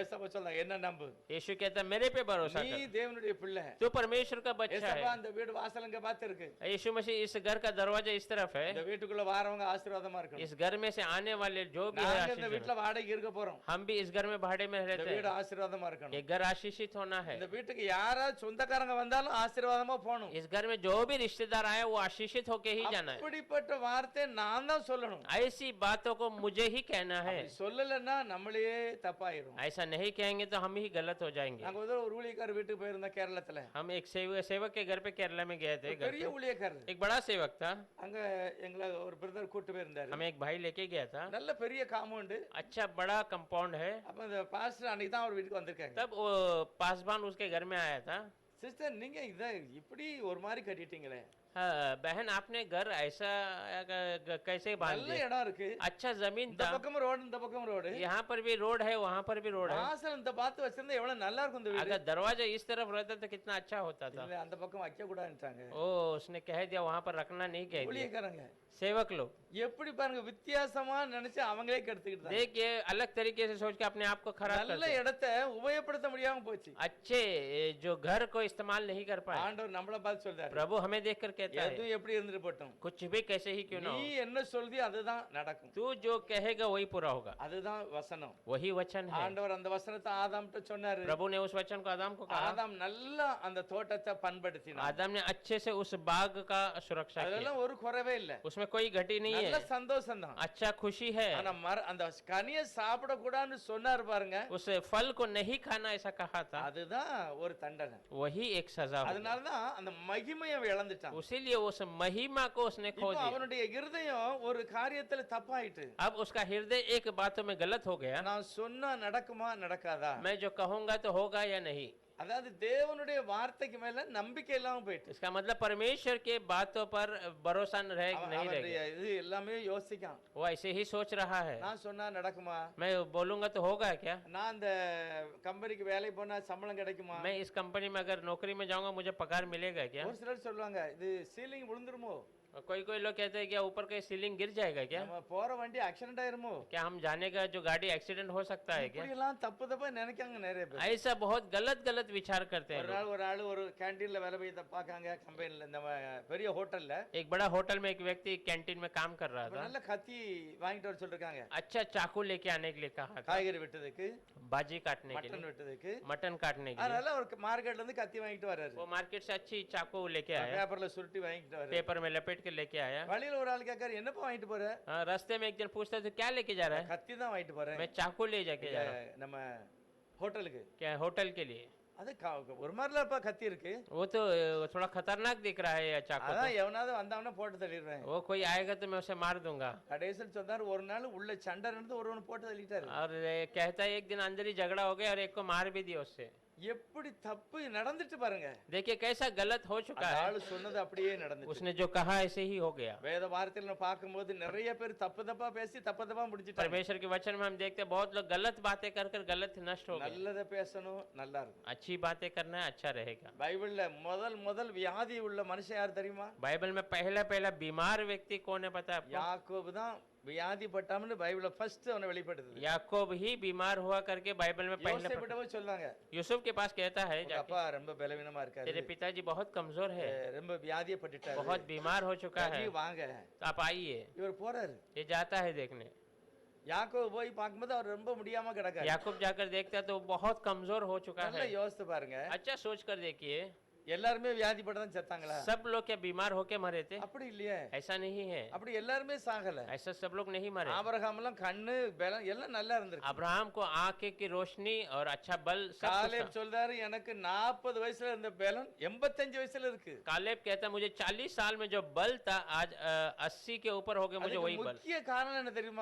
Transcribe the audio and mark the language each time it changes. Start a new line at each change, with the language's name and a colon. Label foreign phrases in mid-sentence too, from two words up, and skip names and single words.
Tamil: ஏசப்பா சொல்றாங்க என்ன நம்பு,
Hindi: यीशु कहता मेरे पे भरोसा
Tamil: நீ
Hindi: कर,
Tamil: தேவனுடைய பிள்ளை.
Hindi: तू परमेश्वर का बच्चा
Tamil: ஏசப்பா
Hindi: है।
Tamil: அந்த வீடு வாசலங்க பார்த்திருக்கு.
Hindi: यीशु मसीह इस घर का दरवाजा इस तरफ है,
Tamil: இந்த வீட்டுக்குள்ள வாரவங்க ஆசீர்வாதமா இருக்கணும்.
Hindi: इस घर में से आने वाले जो भी है
Tamil: நாங்க இந்த
Hindi: आशीषित
Tamil: வீட்ல
Hindi: होना।
Tamil: வாடகைக்கு இருக்க போறோம்.
Hindi: हम भी इस घर में भाड़े में
Tamil: இந்த
Hindi: रहते
Tamil: வீடு
Hindi: हैं,
Tamil: ஆசீர்வாதமா இருக்கணும்.
Hindi: ये घर आशीषित होना है।
Tamil: இந்த வீட்டுக்கு யாராவது சொந்தக்காரங்க வந்தாலும் ஆசீர்வாதமா போகணும்.
Hindi: इस घर में जो भी रिश्तेदार आए वो आशीषित होके ही जाना है।
Tamil: அப்படிப்பட்ட வார்த்தை நான் தான் சொல்லணும்.
Hindi: ऐसी बातों को मुझे ही कहना है,
Tamil: அப்படி சொல்லலைன்னா நம்மளே தப்பாயிரும்.
Hindi: ऐसा नहीं कहेंगे तो हम ही गलत हो जाएंगे।
Tamil: நாங்க ஒரு ஊழியக்காரர் வீட்டுக்கு போயிருந்தோம் கேரளத்துல.
Hindi: हम एक सेवक के घर पे केरला में गए थे, घर
Tamil: பெரிய
Hindi: पे
Tamil: ஊழியக்காரர்.
Hindi: एक बड़ा सेवक था,
Tamil: அங்க எங்களை ஒரு பிரதர் கூட்டு போயிருந்தாரு.
Hindi: हमें एक भाई लेके गया था।
Tamil: நல்ல பெரிய காம்பவுண்ட்.
Hindi: अच्छा बड़ा कंपाउंड है।
Tamil: அப்ப அந்த பாஸ்டர் அன்னைக்கு தான் அவர் வீட்டுக்கு வந்திருக்காங்க.
Hindi: तब वो पासवान उसके घर में आया था।
Tamil: சிஸ்டர் நீங்க இத இப்படி ஒரு மாதிரி கட்டிட்டீங்களே,
Hindi: हाँ, बहन आपने घर ऐसा कैसे बांध
Tamil: நல்ல
Hindi: दिया?
Tamil: இடம் இருக்கு,
Hindi: अच्छा जमीन
Tamil: இந்த
Hindi: था,
Tamil: பக்கம் ரோடு இந்த பக்கம் ரோடு,
Hindi: यहाँ पर भी रोड है वहाँ पर भी रोड है।
Tamil: வாசல் இந்த பார்த்து வச்சிருந்தா எவ்வளவு நல்லா இருக்கும் இந்த வீடு.
Hindi: अगर दरवाजा इस तरफ रहता तो कितना अच्छा होता था।
Tamil: இல்ல அந்த பக்கம் வைக்க கூடாதுட்டாங்க
Hindi: ओ उसने कह दिया वहाँ पर रखना नहीं कह दिया।
Tamil: ஊழியக்காரங்க.
Hindi: सेवक लोग
Tamil: எப்படி பாருங்க வித்தியாசமா நினைச்சு அவங்களே கெடுத்துக்கிட்டாங்க.
Hindi: देखिए अलग तरीके से सोच के अपने आप को खराब
Tamil: நல்ல
Hindi: करते।
Tamil: இடத்தை உபயோகப்படுத்த முடியாம போச்சு.
Hindi: अच्छे जो घर को इस्तेमाल नहीं कर पाए।
Tamil: ஆண்டவர் நம்மள பார்த்து சொல்றாரு,
Hindi: प्रभु हमें देखकर कहता है
Tamil: எதுவும் எப்படி இருந்துட்டு போட்டும்,
Hindi: कुछ भी कैसे ही क्यों ना
Tamil: நீ
Hindi: हो,
Tamil: என்ன சொல்றியோ அதுதான் நடக்கும்.
Hindi: तू जो कहेगा वही पूरा होगा।
Tamil: அதுதான் வசனம்.
Hindi: वही वचन है।
Tamil: ஆண்டவர் அந்த வசனத்தை ஆதாம்கிட்ட சொன்னாரு.
Hindi: प्रभु ने उस वचन को आदम को कहा।
Tamil: ஆதாம் நல்லா அந்த தோட்டத்தை பண்படுத்தினான்.
Hindi: आदम ने अच्छे से उस बाग का सुरक्षा किया,
Tamil: அதெல்லாம் ஒரு குறைவே இல்ல.
Hindi: उसमें कोई घटी नहीं
Tamil: நல்ல
Hindi: है,
Tamil: சந்தோஷம் தான்.
Hindi: अच्छा खुशी है।
Tamil: ஆனா அந்த கனியை சாப்பிட கூடாதுன்னு சொன்னாரு பாருங்க,
Hindi: उस फल को नहीं खाना ऐसा कहा था,
Tamil: அதுதான் ஒரு தண்டனை.
Hindi: वही एक सजा होगी।
Tamil: அதனாலதான் அந்த மகிமையை அவன் இழந்துட்டான்.
Hindi: उसीलिए उस महिमा को उसने खो
Tamil: இப்போ
Hindi: दिया।
Tamil: அவனுடைய இருதயம் ஒரு காரியத்துல தப்பாயிட்டு.
Hindi: अब उसका हृदय एक बातों में गलत हो गया।
Tamil: நான் சொன்னா நடக்குமா நடக்காதா,
Hindi: मैं जो कहूंगा तो होगा या नहीं।
Tamil: அதாவது தேவனுடைய வார்த்தைக்கு மேல நம்பிக்கை இல்லாம போயிட்டு.
Hindi: इसका मतलब परमेश्वर के बातों पर भरोसा नहीं
Tamil: அவனுடைய
Hindi: रहेगा।
Tamil: இது எல்லாமே யோசிக்கான்.
Hindi: वो ऐसे ही सोच रहा है,
Tamil: நான் சொன்னா நடக்குமா,
Hindi: मैं बोलूंगा तो होगा क्या,
Tamil: நான் அந்த கம்பெனிக்கு வேலை போனா சம்பளம் கிடைக்குமா.
Hindi: मैं इस कंपनी में अगर नौकरी में जाऊंगा मुझे पगार मिलेगा क्या।
Tamil: ஒரு சிலர் சொல்லுவாங்க இது சீலிங் விழுந்துருமோ,
Hindi: और कोई कोई लोग कहते हैं क्या ऊपर कहीं सीलिंग गिर जाएगा क्या,
Tamil: நம்ம போற வண்டி ஆக்சிடென்ட் ஆயிருமோ.
Hindi: क्या हम जाने का जो गाड़ी एक्सीडेंट हो सकता है क्या।
Tamil: இப்படி எல்லாம் தப்பு தப்பா நினைக்காங்க நிறைய பேர்.
Hindi: ऐसा बहुत गलत गलत विचार करते हैं
Tamil: ஒரு
Hindi: लोग।
Tamil: நாள் ஒரு ஆளு ஒரு கேண்டீன்ல வேலை போய் பார்க்காங்க கம்பெனில, இந்த பெரிய ஹோட்டல்ல
Hindi: एक बड़ा होटल में एक व्यक्ति कैंटीन में काम कर रहा था।
Tamil: நல்ல கத்தி வாங்கிட்டு வர சொல்லிருக்காங்க.
Hindi: अच्छा चाकू लेके आने के लिए कहा था,
Tamil: காய்கறி வெட்டுறதுக்கு,
Hindi: बाजी काटने के
Tamil: மட்டன்
Hindi: लिए,
Tamil: வெட்டுறதுக்கு.
Hindi: मटन काटने के लिए।
Tamil: அதனால ஒரு மார்க்கெட்ல இருந்து கத்தி வாங்கிட்டு வர்றாரு.
Hindi: वो मार्केट से अच्छी चाकू लेके आया,
Tamil: பேப்பர்ல சுருட்டி வாங்கிட்டு வர்றாரு.
Hindi: पेपर में लपेट के लेके आया।
Tamil: வழியில ஒரு ஆள் கேட்காரு என்னப்பா வாங்கிட்டு போற,
Hindi: हाँ, रास्ते में एक जन पूछता तो क्या लेके जा रहा है,
Tamil: கத்தி தான் வாங்கிட்டு போறேன்
Hindi: मैं चाकू ले जाके जा रहा हूँ।
Tamil: நம்ம ஹோட்டலுக்கு.
Hindi: क्या होटल के लिए,
Tamil: அது ஒரு மாதிரிலப்பா கத்தி இருக்கு.
Hindi: वो तो थोड़ा खतरनाक दिख रहा है ये चाकू
Tamil: அதான்
Hindi: तो।
Tamil: எவனாவது வந்தவன போட்டு தள்ளிடுறேன்.
Hindi: वो कोई आएगा तो मैं उसे मार दूंगा।
Tamil: கடைசியில் சொன்னாரு ஒரு நாள் உள்ள சண்டை நடந்து ஒருவன் போட்டு தள்ளிட்டாரு.
Hindi: और कहता है एक दिन अंदर ही झगड़ा हो गया और एक को मार भी दिया उससे।
Tamil: எப்படி தப்பு நடந்துட்டு பாருங்க.
Hindi: देखिए कैसा गलत हो चुका
Tamil: அந்த
Hindi: है,
Tamil: ஆளு சொன்னது அப்படியே நடந்துச்சு.
Hindi: उसने जो कहा ऐसे ही हो गया।
Tamil: வேத வார்த்தையில நம்ம பார்க்கும்போது நிறைய பேர் தப்பு தப்பா பேசி தப்பு தப்பா முடிச்சிட்டாங்க.
Hindi: परमेश्वर के वचन में हम देखते हैं बहुत लोग गलत बातें कर कर गलत नष्ट हो गए।
Tamil: நல்லத பேசணும், நல்லா இருக்கும்.
Hindi: अच्छी बातें करना है, अच्छा रहेगा।
Tamil: பைபிள்ல முதல் வியாதி உள்ள மனுஷன் யார் தெரியுமா?
Hindi: बाइबल में पहला बीमार व्यक्ति कौन है पता है आपको?
Tamil: யாக்கோபு தான் வியாதிப்பட்டாம்னு பைபிள்ல ஃபர்ஸ்ட் அவனை வெளிப்படுத்துது.
Hindi: याकूब ही बीमार हुआ करके बाइबल में पहले
Tamil: யோசேப்பிட்ட போய் சொன்னாங்க,
Hindi: यूसुफ के पास कहता है
Tamil: உங்க
Hindi: जाके,
Tamil: அப்பா ரொம்ப பலவீனமா இருக்காரு,
Hindi: तेरे पिताजी बहुत कमजोर है,
Tamil: ரொம்ப வியாதியப்பட்டுட்டாரு,
Hindi: बहुत बीमार हो चुका है,
Tamil: நீ வாங்க.
Hindi: तो आप आइए।
Tamil: இவர் போறாரு.
Hindi: ये जाता है देखने।
Tamil: யாக்கோபு போய் பார்க்கும்போது அவர் ரொம்ப முடியாம கிடக்காரு.
Hindi: याकूब जाकर देखता है तो वो बहुत कमजोर हो चुका
Tamil: நல்லா
Hindi: है।
Tamil: யோசித்து பாருங்க.
Hindi: अच्छा सोच कर देखिए,
Tamil: எல்லாருமே வியாதிப்பட்டு தான் செத்தாங்களா?
Hindi: सब लोग क्या बीमार होके मरे थे?
Tamil: அப்படி இல்லையே.
Hindi: ऐसा नहीं है,
Tamil: அப்படி எல்லாருமே சாகல.
Hindi: ऐसा सब लोग नहीं मरे।
Tamil: ஆபிரகாம் எல்லாம் கண்ணு பலம் எல்லாம் நல்லா இருந்திருக்கு.
Hindi: अब्राहम को आंखें की रोशनी और अच्छा बल सब कुछ
Tamil: காலேப்
Hindi: था।
Tamil: சொல்றாரு எனக்கு 40 வயசுல இருந்த பலம் 85 வயசுல இருக்கு.
Hindi: कालेब कहता मुझे 40 साल में जो बल था आज 80 के ऊपर हो गया मुझे
Tamil: அதுக்கு
Hindi: वही बल।
Tamil: முக்கிய காரணம் என்ன தெரியுமா?